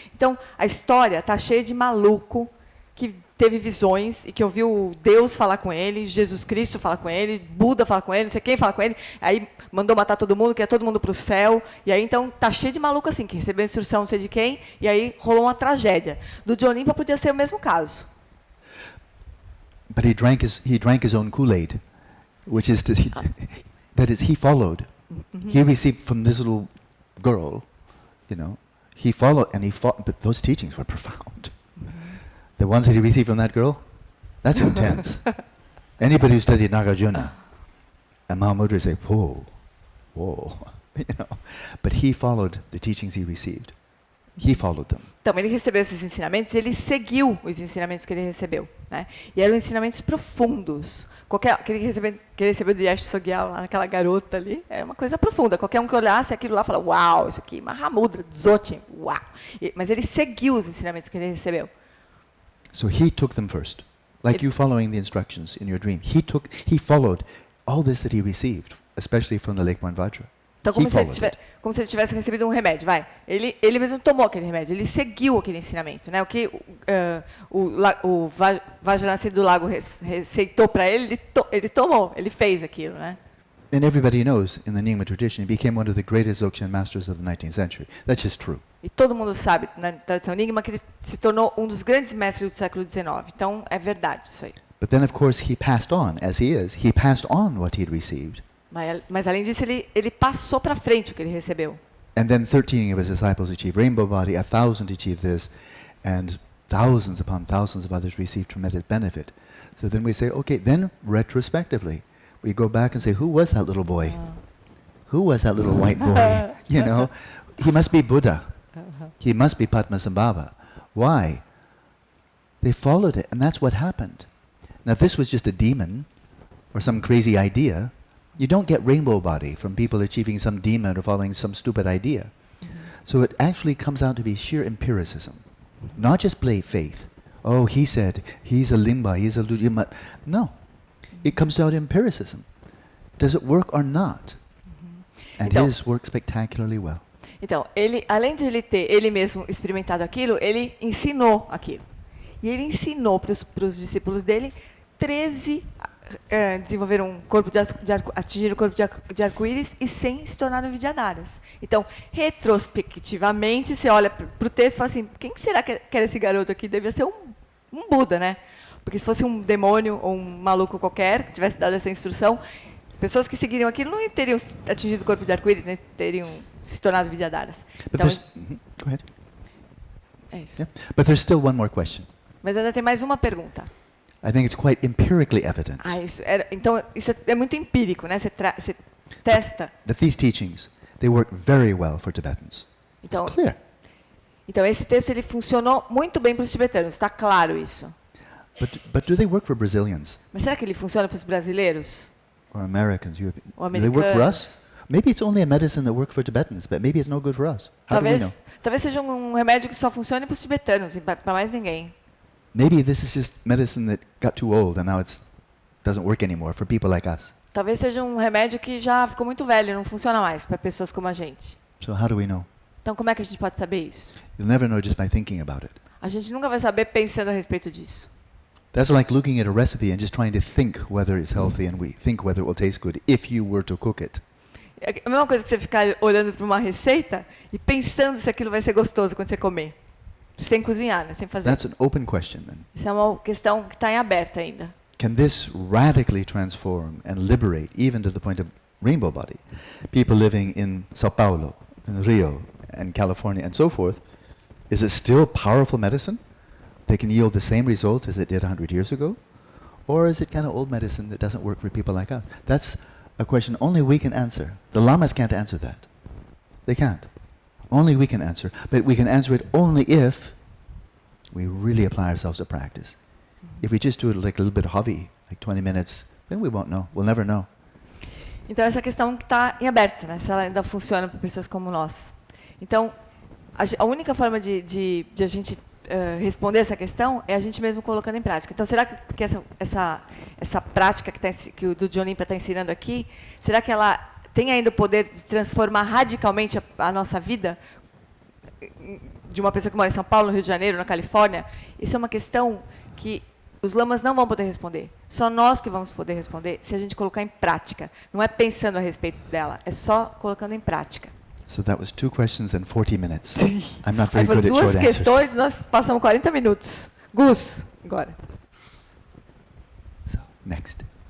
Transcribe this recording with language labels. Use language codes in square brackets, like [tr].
[pt] Então, a história está cheia de maluco que teve visões e que ouviu Deus falar com ele, Jesus Cristo falar com ele, Buda falar com ele, não sei quem falar com ele, aí mandou matar todo mundo, quer todo mundo para o céu, e aí então tá cheio de maluco assim, que recebeu instrução não sei de quem, e aí rolou uma tragédia. Do Dudjom Lingpa podia ser o mesmo caso. [en] But he drank his own Kool-Aid, which is that is, he followed. He received from this little girl, you know, he followed, and he fought, but those teachings were profound. The ones that he received from that girl, that's intense. Anybody who studied Nagarjuna, and Mahamudra would say, whoa, you know. But he followed the teachings he received. He followed them. [pt] Então, ele recebeu esses ensinamentos e ele seguiu os ensinamentos que ele recebeu, né? E eram ensinamentos profundos. Que ele recebeu do Yash Sogyal, lá naquela garota ali, é uma coisa profunda. Qualquer um que olhasse aquilo lá fala, uau, isso aqui, Mahamudra, Dzogchen, uau. Mas ele seguiu os ensinamentos que ele recebeu. [en] So he took them first, like you following the instructions in your dream. He followed all this that he received, especially from the Lake Vajra. [pt] Então, como se ele tivesse recebido um remédio, vai. Ele mesmo tomou aquele remédio, ele seguiu aquele ensinamento, né? O que o Vajranasi do Lago receitou para ele tomou, ele fez aquilo, né? [en] And everybody knows, in the Nyingma tradition, he became one of the greatest Dzogchen masters of the 19th century. That's just true. [pt] E todo mundo sabe, na tradição Nyingma, que ele se tornou um dos grandes mestres do século XIX. Então, é verdade isso aí. [en] But then, of course, he passed on, as he is. He passed on what he'd received. [pt] Mas além disso, ele passou para frente o que ele recebeu. [en] And then 13 of his disciples achieved rainbow body, 1,000 achieved this, and thousands upon thousands of others received tremendous benefit. So then we say, okay, then retrospectively, we go back and say, who was that little boy? Who was that little white boy? You know, he must be Buddha. He must be Padmasambhava. Why? They followed it, and that's what happened. Now, if this was just a demon or some crazy idea, you don't get rainbow body from people achieving some demon or following some stupid idea. So it actually comes out to be sheer empiricism, not just plain faith. Oh, he said, he's a Limba, he's a Lujima. No, it comes down to empiricism. Does it work or not? And [pt] Então, [en] his worked spectacularly well. [pt] Então, além de ele ter ele mesmo experimentado aquilo, ele ensinou aquilo. E ele ensinou para os discípulos dele 13 desenvolveram um corpo atingiram o corpo de arco-íris e 100 se tornaram vidyadharas. Então, retrospectivamente, você olha para o texto e fala assim, quem será que era esse garoto aqui? Devia ser um Buda, né? Porque se fosse um demônio ou um maluco qualquer que tivesse dado essa instrução, as pessoas que seguiriam aquilo não teriam atingido o corpo de arco-íris, né? Teriam se tornado vidyadharas. Então, [en] Go ahead. [pt] É isso. [en] Yeah. But there's still one more question. [pt] Mas ainda tem mais uma pergunta. [en] I think it's quite empirically evident [pt] Então, isso é muito empírico, né? Você testa. [en] that these teachings, they work very well for Tibetans. [pt] Então, [en] It's clear. [pt] Então, esse texto ele funcionou muito bem para os tibetanos, está claro isso. [en] But do they work for Brazilians [pt] Mas será que ele funciona para os brasileiros? [en] or Americans? Europeans? [pt] Ou [en] Do they work for [pt] americanos? [en] us? Maybe it's only a medicine that works for Tibetans, but maybe it's no good for us. How do we know? [pt] Talvez seja um remédio que só funcione para os tibetanos, e para mais ninguém. [en] Maybe this is just medicine that got too old and now it doesn't work anymore for people like us. [pt] Talvez seja um remédio que já ficou muito velho, não funciona mais para pessoas como a gente. [en] So how do we know? [pt] Então, como é que a gente pode saber isso? [en] You'll never know just by thinking about it. [pt] A gente nunca vai saber pensando a respeito disso. [en] That's like looking at a recipe and just trying to think whether it's healthy and we think whether it will taste good if you were to cook it. [pt] É a mesma coisa que você ficar olhando para uma receita e pensando se aquilo vai ser gostoso quando você comer. Sem cozinhar, né? Sem fazer. [en] That's an open question then. [pt] Isso é uma questão que está em aberto ainda. [en] Can this radically transform and liberate, even to the point of rainbow body, people living in Sao Paulo, in Rio, and California, and so forth? Is it still powerful medicine? They can yield the same results as it did 100 years ago? Or is it kind of old medicine that doesn't work for people like us? That's a question only we can answer. The lamas can't answer that. They can't. Only we can answer. But we can answer it only if we really apply ourselves to practice. If we just do it like a little bit hobby, like 20 minutes, then we won't know. We'll never know. [pt] Então, essa questão que está em aberto, né? Se ela ainda funciona para pessoas como nós. Então, a única forma de a gente responder essa questão é a gente mesmo colocando em prática. Então, será que essa prática que o Dudjom Lingpa está ensinando aqui, será que ela tem ainda o poder de transformar radicalmente a nossa vida? De uma pessoa que mora em São Paulo, no Rio de Janeiro, na Califórnia? Isso é uma questão que os lamas não vão poder responder. Só nós que vamos poder responder se a gente colocar em prática. Não é pensando a respeito dela, é só colocando em prática. [en] So that was 2 questions and 40 minutes. I'm not very [pt] Aí foram [en] good at [pt] duas [en] short answers. [pt] questões e nós passamos 40 minutos. Gus, agora. [en] So, next.